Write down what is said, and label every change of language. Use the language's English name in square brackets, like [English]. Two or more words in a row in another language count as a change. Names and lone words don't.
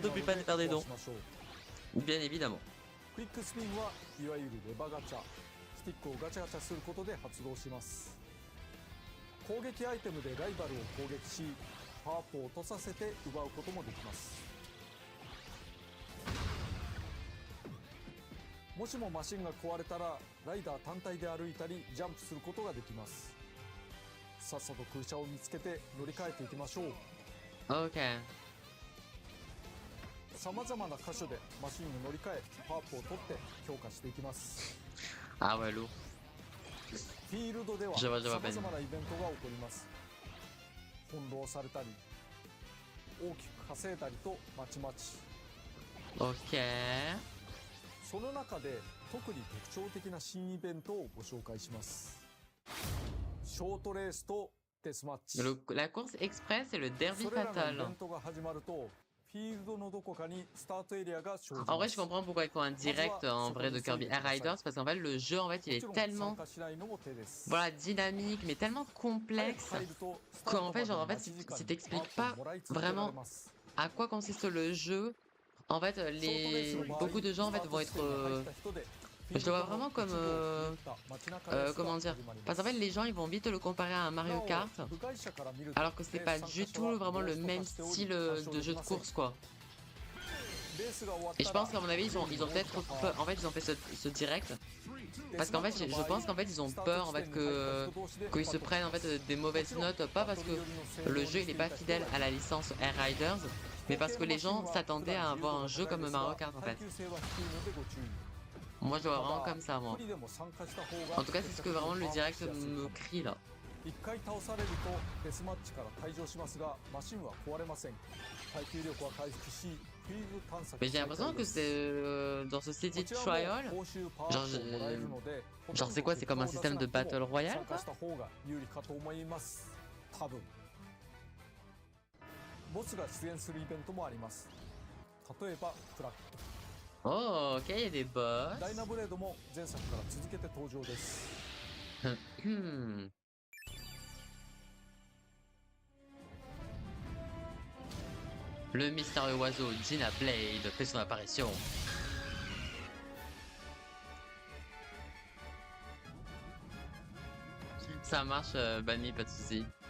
[French] Pas d'oubli pas de faire des [Japanese] を [French] dons. [Japanese] しましょう。 [French] Bien évidemment. [Japanese] クイックスピンはいわゆるレバガチャ、スティックをガチャガチャすることで発動します。攻撃アイテムでライバルを攻撃しパワーアップを落とさせて奪うこともできます。もしもマシンが壊れたらライダー単体で歩いたりジャンプすることができます。さっさと空車を見つけて乗り換えていきましょう。 [French] Ok. [Japanese] さまざまな箇所でマシンに乗り換えパワーアップを取って強化していきます。 [French] Ah ouais, lourd. [Japanese] フィールドでは [French] Je [Japanese] さ [French] vois, je vois [Japanese] ま [French] Ben. [Japanese] ざまなイベントが起こります。翻弄されたり大きく稼いだりとまちまち。 [French] Ok. [Japanese] その中で特に特徴的な新イベントをご紹介します。ショートレースとデスマッチ。 [French] La course express et le derby [Japanese] それらのイ [French] fatal. [Japanese] ベントが始まるとフィールドのどこかにスタートエリアが生じ [French] En [Japanese] ま [French] vrai, je [Japanese] す。 [French] comprends pourquoi ils font un direct en vrai de Kirby Air Riders, parce qu'en fait, le jeu, en fait, il [Japanese] もち [French] est [Japanese] ろん参 [French] tellement, [Japanese] 加しないのも手です。 [French] voilà, dynamique, mais tellement [Japanese] 早く [French] complexe [Japanese] 入るとスター [French] qu'en [Japanese] ト [French] fait, [Japanese] まで [French] genre, [Japanese] の [French] en fait, [Japanese] 待ち時間 [French] si [Japanese] に [French] t'expliques [Japanese] マー [French] pas [Japanese] クをもらい続けられ [French] vraiment [Japanese] ます。 [French] à quoi consiste le jeu, en fait, [Japanese] ショートレースの場合、 [French] beaucoup de gens, en [Japanese] スタ [French] fait, [Japanese] ー [French] vont [Japanese] ト地点に入 [French] être, [Japanese] った人で [French] je le vois vraiment comme, comment dire, parce qu'en fait, les gens, ils vont vite le comparer à un Mario Kart, alors que c'est pas du tout vraiment le même style de jeu de course, quoi. Et je pense qu'à mon avis, ils ont peut-être peur, en fait, ils ont fait ce direct, parce qu'en fait, je pense qu'en fait, ils ont peur, en fait, qu'ils se prennent, en fait, des mauvaises notes, pas parce que le jeu, il est pas fidèle à la licence Air Riders, mais parce que les gens s'attendaient à avoir un jeu comme Mario Kart, en fait. Moi, je le vois vraiment comme ça, moi. En tout cas, c'est ce que vraiment le direct me crie, là. [Japanese] 1 回倒されるとデスマッチから退場しますが、マシンは壊れません。耐久力は回復し、フィールド探索 [French] Mais j'ai l'impression que c'est dans ce City Trial, genre c'est quoi, c'est comme un système de [English] Battle Royale, [French] quoi? [Japanese] した方が有利かと思います。多分。ボスが出現するイベントもあります。例えばクラック。 [French] Oh, ok, il y a des boss. [Japanese] ダイナブレードも前作から続けて登場です。 [French] Le mystérieux oiseau Gina Blade fait son apparition. Ça marche, Bani, pas de soucis.